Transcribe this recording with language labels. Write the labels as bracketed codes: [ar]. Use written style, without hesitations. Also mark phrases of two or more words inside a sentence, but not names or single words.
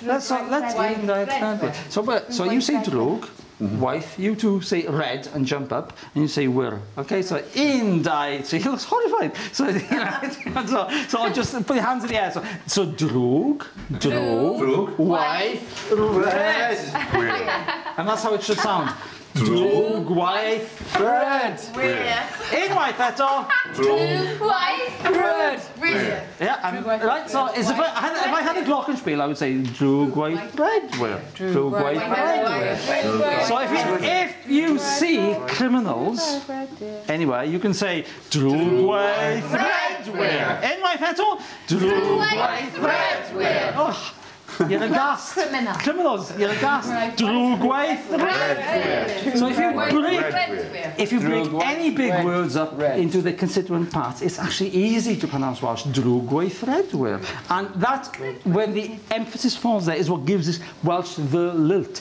[en] So you say drwg, wife, you two say red and jump up, and you say wir. Okay, so so he looks horrified. So just put your hands in the air. So drwg, wife, red. And that's how it should sound. Drwg, wife, red. [cy] Unwaith eto. [en] Drwg, wife, red. Yeah, right, so if I had a glockenspiel, I would say drwg, wife, red. Drwg, wife, red. So if you see criminals anywhere, you can say drwg, wife, red. [cy] Unwaith eto. Drwg, [en] wife, red. Oh. You're a gas. Criminals, you're a gas. Drwg wife, red. So if you break any big words up into the constituent parts, it's actually easy to pronounce Welsh. Drwg wife, red. And that, when the emphasis falls there, is what gives us Welsh the lilt.